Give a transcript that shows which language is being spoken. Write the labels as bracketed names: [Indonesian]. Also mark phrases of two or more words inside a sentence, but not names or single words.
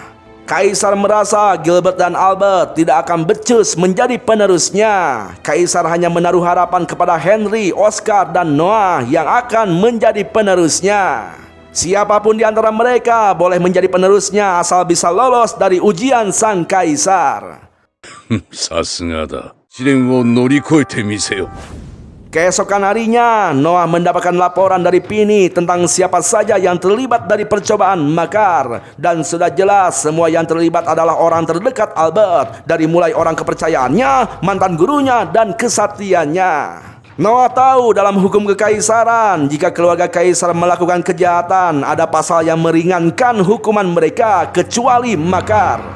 [Indonesian] Kaisar merasa Gilbert dan Albert tidak akan becus menjadi penerusnya. Kaisar hanya menaruh harapan kepada Henry, Oscar, dan Noah yang akan menjadi penerusnya. Siapapun di antara mereka boleh menjadi penerusnya asal bisa lolos dari ujian sang kaisar. [Japanese] さすがだ。試練を乗り越えてみせよ。 [Indonesian] Keesokan harinya, Noah mendapatkan laporan dari Pini tentang siapa saja yang terlibat dari percobaan makar. Dan sudah jelas semua yang terlibat adalah orang terdekat Albert, dari mulai orang kepercayaannya, mantan gurunya, dan kesatriannya. Noah tahu dalam hukum kekaisaran, jika keluarga kaisar melakukan kejahatan, ada pasal yang meringankan hukuman mereka kecuali makar.